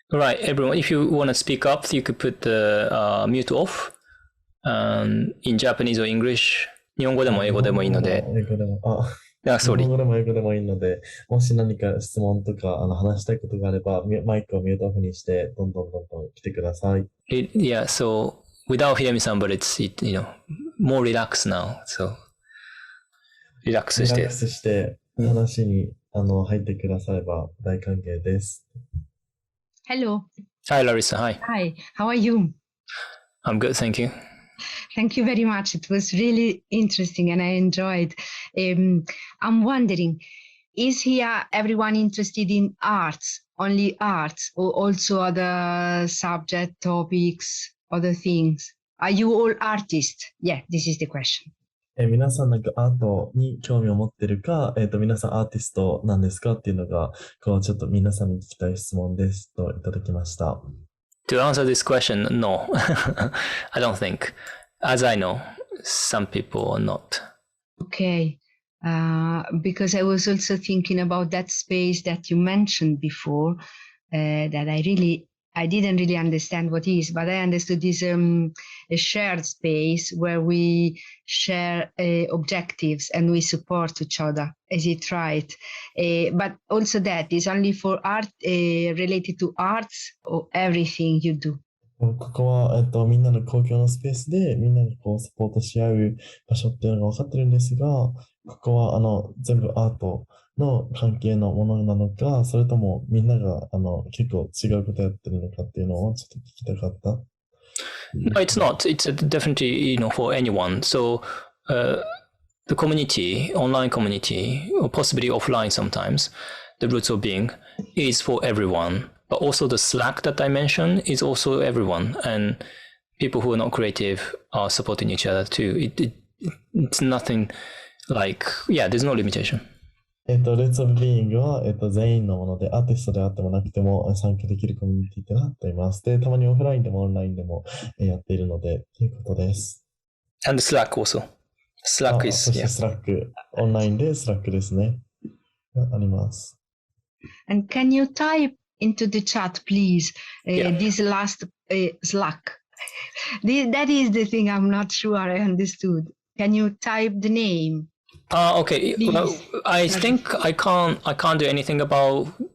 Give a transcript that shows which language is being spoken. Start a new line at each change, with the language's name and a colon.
English: Right, everyone, if you want to speak up, you could put the mute off in Japanese or English.
Japanese: 日本語でも英語でもいいので。日本語でも英語でもいいので、もし何か質問とか話したいことがあれば、マイクをミュートオフにして、どんどん来てください。
English: Yeah, so without Hidemi-san, but it's, more relaxed now, so
Japanese: リラックスして、話に入ってくだされば大歓迎です。
English: Hello. Hi, Larissa. Hi. Hi. How are you? I'm good, thank you. Thank you very much. It was really interesting and I enjoyed. I'm wondering, is here everyone interested in arts, only arts, or also other subject topics, other things? Are you all artists? Yeah, this is the question.
Japanese: 皆さんなんかアートに興味を持ってるか、皆さんアーティストなんですかっていうのが、ちょっと皆さんに聞きたい質問ですといただきました。
English: To answer this question, no. I don't think. As I know, some people are not. Okay. Because I was also thinking about that space that you mentioned before, that I didn't really understand what is, but I understood this a shared space where we share objectives and we support each other. Is it right? But also that is only for art, related to arts or everything you do.
Japanese: ここは、みんなの公共のスペースでみんなにサポートし合う場所っていうのが分かってるんですが、ここは全部アートの関係のものなのか、それともみんなが結構違うことやってるのかっていうのをちょっと聞きたかった。
English: No, it's not. It's definitely, for anyone. So, the community, online community, or possibly offline sometimes, the roots of being is for everyone. But also the Slack that I mentioned is also everyone. And people who are not creative are supporting each other too. It's nothing like, there's no limitation.
Japanese: Roots of Being は、全員のもので、アーティストであってもなくても参加できるコミュニティとなっています。で、たまにオフラインでもオンラインでもやっているので、ということです。
English: And Slack also. Slack is,
Japanese: そして Slack、オンラインで Slack ですね。あります。
English: And can you type into the chat, please, this last Slack? That is the thing I'm not sure I understood. Can you type the name? Okay. Well, I think I can't do anything about.